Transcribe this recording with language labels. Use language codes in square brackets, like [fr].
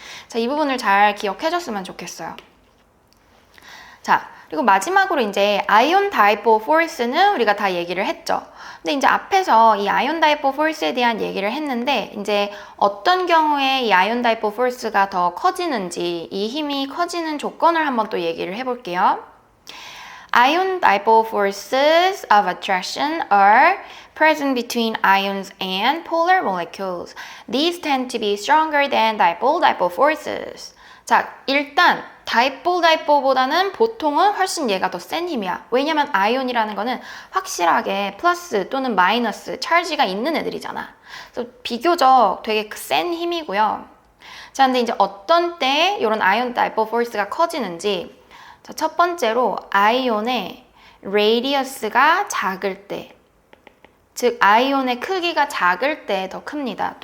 [ko] 자, 이 부분을 잘 기억해줬으면 좋겠어요. 자, 그리고 마지막으로 이제 ion dipole force는 우리가 다 얘기를 했죠. 근데 이제 앞에서 이 ion dipole force에 대한 얘기를 했는데 이제 어떤 경우에 이 ion dipole force가 더 커지는지 이 힘이 커지는 조건을 한번 또 얘기를 해볼게요. [en] Ion dipole forces of attraction are present between ions and polar molecules. These tend to be stronger than dipole forces. [ko] 자, 일단 dipole보다는 보통은 훨씬 얘가 더 센 힘이야. 왜냐면 아이온이라는 거는 확실하게 플러스 또는 마이너스 찰지가 있는 애들이잖아. 그래서 비교적 되게 센 힘이고요. 자, 근데 이제 어떤 때 이런 아이온 dipole force가 커지는지, 자, 첫 번째로 아이온의 레디어스가 작을 때, 즉 아이온의 크기가 작을 때 더 큽니다.